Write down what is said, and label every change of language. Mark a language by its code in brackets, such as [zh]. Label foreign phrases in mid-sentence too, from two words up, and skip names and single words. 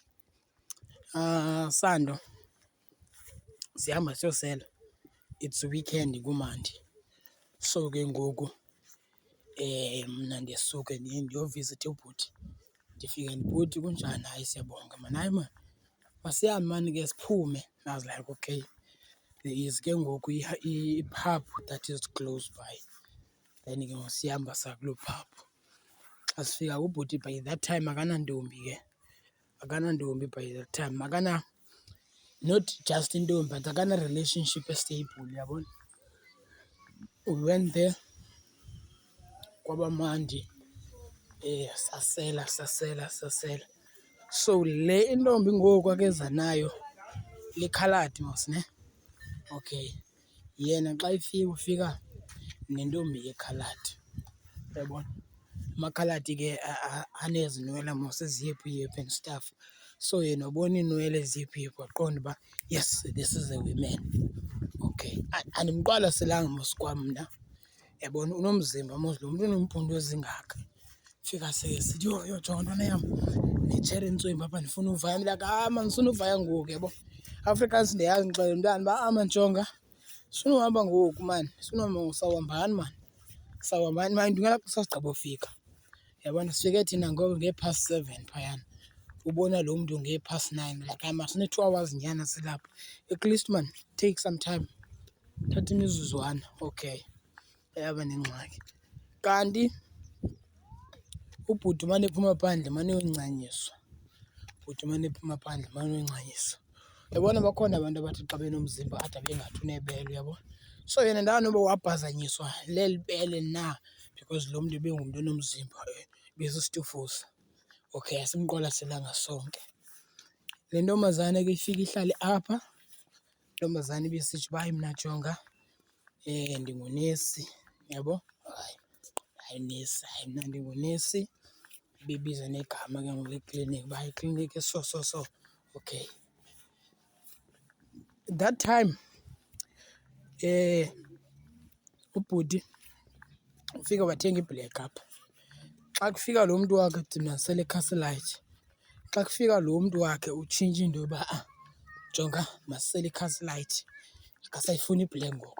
[xh] Sando, sihamba siyosela, [en] it's weekend [xh] kumandi. So ke ngoku mna ndiyasuke ndiyovizitha ubhuti. Ndifike ndibhuti kunjani? Hayi siyabonga mani. Hayi mani, masihambe mani ke siphume. [en] I was like, okay, there is [xh] ke ngoku [en] i-pub that is close by. [xh] Then ke ngoku sihamba saya kuloo pub. Xa sifika ubhuti [en] by that time [xh] akanantombi ke. Akanantombi [en] by that time. Not just [xh] intombi but akana-relationship estable, yabona. [en] We went there, [xh] kwaba mandi. Sasela. So le intombi ngoku akeza nayo likhaladi mos, ne? Okay. Yena xa ufika nentombi yekhaladi, uyabona. Amakhaladi ke anezinwele mos eziyephu [en] and stuff. [xh] So yena wabona iinwele eziyephu waqonda uba [en] yes, this is a woman. [xh] Okay. Andimqwalaselanga mos kwamna, yabona. Unomzimba mos lo mntu uneempundu ezingaka. Fika sithi, yho jonga ntwana yam, nditshera intswembu apha ndifuna uvaya. [en] I'm like, [xh] mani ndifuna uvaya ngoku, yabo. Afrikaans ndiyazi, ndixelela umntana uba mani jonga, sifuna uhamba ngoku mani, sifuna uhamba ngoku. Sawuhambani mani, sawuhambani mani, ngelaa xesha sasigqiba ufika, yabona. Sifike thina ngoko ngee-7:30 phayana, ubona lo mntu ngee-9:30. Like, hayi masine-2 hours nyana silapha. [en] At least man, take some time, [xh] thatha imizuzwana. Okay, yaba nengxaki. Kanti ubhuti umane ephuma phandle emane eyoncanyiswa. Yabona bakhona abantu abathi xa benomzimba ade bengathi unebele, uyabona. So yena ndanoba wabhazanyiswa leli bele na, because lo mntu ebengumntu onomzimba, ebesisitofusa. Okay, asimqwalaselanga sonke. Le ntombazana ke ifika ihlale apha. Intombazana ibisithi uba hayi mna jonga, ndingunesi, yabo. Hayi nesi, hayi mna ndingunesi. Ibibiza negama ke ngoku lekliniki uba ikliniki so. Okay. [en] That time [xh] ubhuti ufika wathenga i-black apha. Xa kufika lo mntu wakhe thina sisele iCastlelight. Xa kufika lo mntu wakhe utshintsha into yoba jonga, masisele iCastlelight, akasayifuni i-black ngoku.